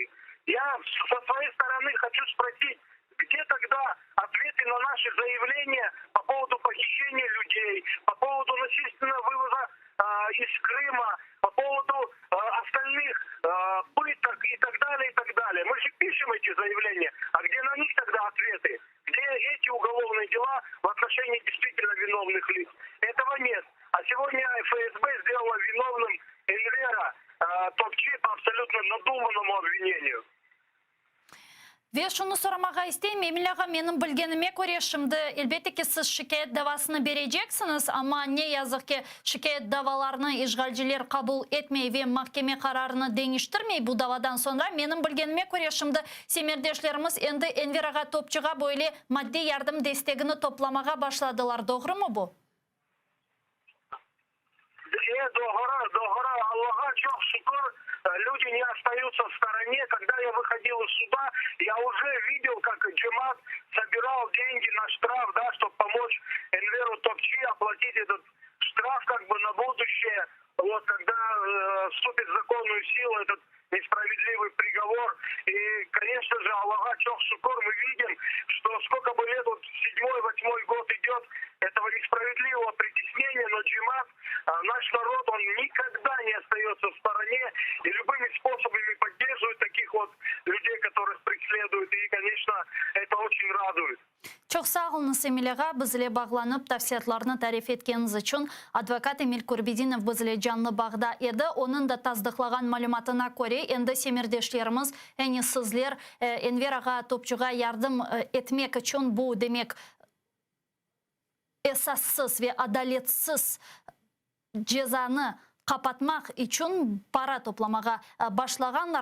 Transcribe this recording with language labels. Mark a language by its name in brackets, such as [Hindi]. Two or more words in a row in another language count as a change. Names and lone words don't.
[Russian] Я со своей стороны хочу спросить, где тогда ответы на наши заявления по поводу похищения людей, по поводу насильственного вывоза из Крыма, по поводу остальных пыток и так далее, и так далее. Мы же пишем эти заявления, а где на них тогда ответы? Где эти уголовные дела в отношении действительно виновных лиц? Этого нет. А сегодня ФСБ сделала виновным Энвера Топчи по абсолютно надуманному обвинению. [Crimean Tatar] Ve şunu sormağa isteyim, Emil ağa, benim bilgenime göre şimdi elbette ki siz şikayet davasını vereceksiniz ama ne yazık ki şikayet davalarını işgalciler kabul etmeyi ve mahkeme kararını değiştirmeyi bu davadan sonra benim bilgenime göre şimdi semirdeşlerimiz endi Enver ağa Topçuğa böyle maddi yardım destekini toplamaya başladılar. Doğru mu bu? Doğru. Аллаха çok şükür, [Russian] люди не остаются в стороне. Когда я выходил из суда, я уже видел, как Джемат собирал деньги на штраф, да, чтобы помочь Энверу Топчи оплатить этот штраф как бы на будущее. Вот когда вступит в законную силу этот несправедливый приговор. И, конечно же, Аллаха [Crimean Tatar] çok şükür, [Russian] мы видим, что сколько бы лет, вот 7-8 год идет этого несправедливого притеснения, но Джемат, наш народ, он никогда не остается в стороне и любыми способами поддерживает таких вот людей, которых преследуют. И, конечно, это очень радует. [Crimean Tatar] Çok sağ olunuz Emil ağa, bizle bağlanıp tavsiyatlarını tarif etkeniz için. Advokat Emil Korbedinov bizle canlı bağda edi. Onun da tasdiqlagan malumatına göre endi semirdeşlerimiz, yani sizler Enver ağa Topçuğa yardım etmek için bu demek esassız ve adaletsiz cezanı kapatmak için para toplamağa başlaganlar.